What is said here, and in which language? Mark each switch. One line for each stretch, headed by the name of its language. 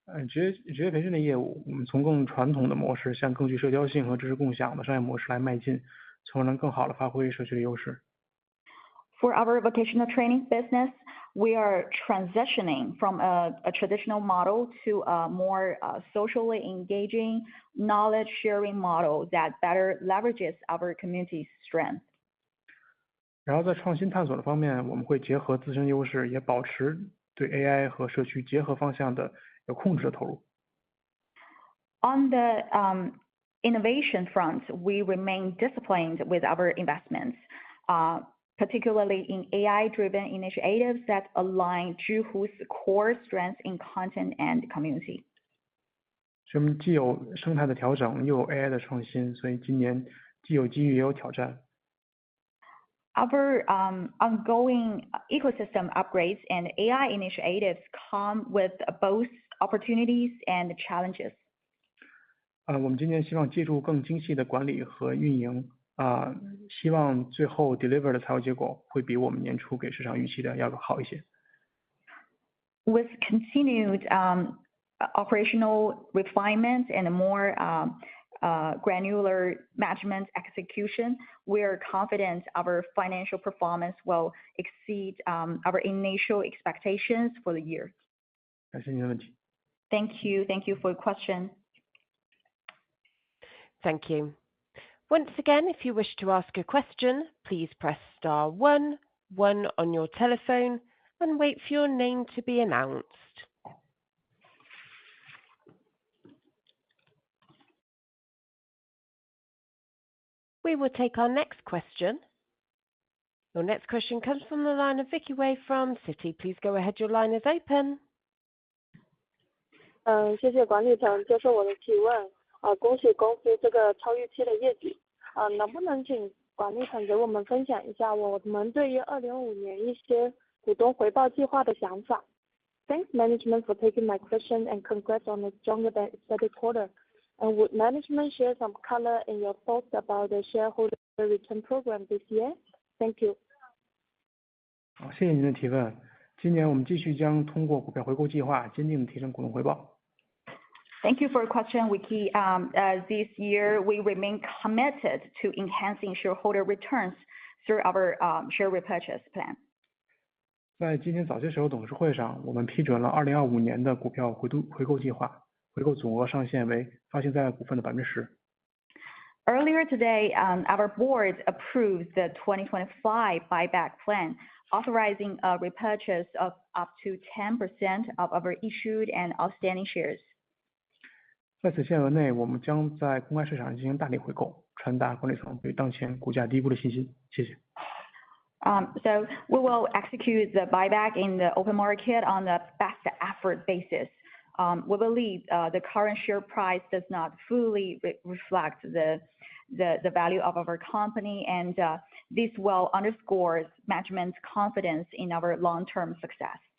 Chinese: 职业培训的业务，我们从更传统的模式向更具社交性和知识共享的商业模式来迈进，从而能更好的发挥社区的优势。
English: For our vocational training business, we are transitioning from a traditional model to a more socially engaging knowledge sharing model that better leverages our community's strength.
Chinese: 然后在创新探索的方面，我们会结合自身优势，也保持对 AI 和社区结合方向的有控制的投入。
English: On the innovation front, we remain disciplined with our investments, particularly in AI-driven initiatives that align Zhihu's core strengths in content and community.
Chinese: 所以我们既有生态的调整，又有 AI 的创新，所以今年既有机遇也有挑战。
English: Our ongoing ecosystem upgrades and AI initiatives come with both opportunities and challenges.
Chinese: 我们今年希望借助更精细的管理和运营，希望最后 deliver 的财务结果会比我们年初给市场预期的要好一些。
English: With continued operational refinement and more granular management execution, we are confident our financial performance will exceed our initial expectations for the year.
Chinese: 感谢您的问题。
English: Thank you for your question. Thank you. Once again, if you wish to ask a question, please press star 1 on your telephone and wait for your name to be announced. We will take our next question. Your next question comes from the line of Vicky from Citi. Please go ahead. Your line is open.
Chinese: 谢谢管理层接受我的提问。恭喜公司这个超预期的业绩。能不能请管理层给我们分享一下我们对于2025年一些股东回报计划的想法？
English: Thanks management for taking my question and congrats on a stronger than expected quarter. And would management share some color in your thoughts about the shareholder return program this year? Thank you.
Chinese: 好，谢谢您的提问。今年我们继续将通过股票回购计划，坚定地提升股东回报。
English: Thank you for your question, Vicky. This year, we remain committed to enhancing shareholder returns through our share repurchase plan.
Chinese: 在今天早些时候董事会上，我们批准了2025年的股票回购计划，回购总额上限为发行在岸股份的10%。
English: Earlier today, our board approved the 2025 buyback plan, authorizing a repurchase of up to 10% of our issued and outstanding shares.
Chinese: 在此限额内，我们将在公开市场进行大力回购，传达管理层对当前股价低估的信心。谢谢。
English: So we will execute the buyback in the open market on a best effort basis. We believe the current share price does not fully reflect the value of our company, and this will underscore management's confidence in our long-term success.